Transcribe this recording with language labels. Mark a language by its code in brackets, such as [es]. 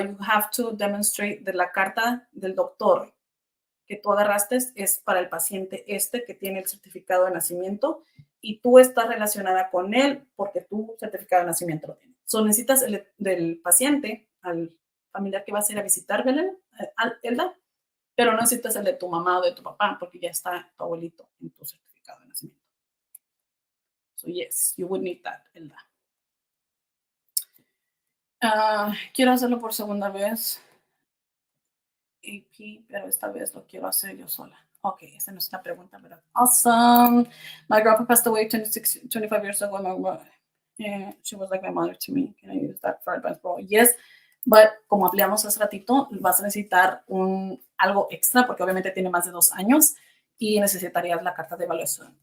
[en] You have to demonstrate [es] de la carta del doctor que tú agarraste es para el paciente que tiene el certificado de nacimiento y tú estás relacionada con él porque tu certificado de nacimiento lo tiene. So, necesitas el del paciente, al familiar que vas a ir a visitar, Belén, Elda, pero no necesitas el de tu mamá o de tu papá porque ya está tu abuelito en tu certificado de nacimiento. [en] So, yes, you would need that, Elda. [es] Quiero hacerlo por segunda vez. AP, pero esta vez lo quiero hacer yo sola. Okay, esa no es una pregunta, ¿verdad? [en] Awesome. My grandpa passed away 25 years ago. She was like my mother to me. Can I use that for Advance Parole? Yes, but [es] como hablamos hace ratito, vas a necesitar algo extra porque obviamente tiene más de 2 años y necesitarías la carta de evaluación.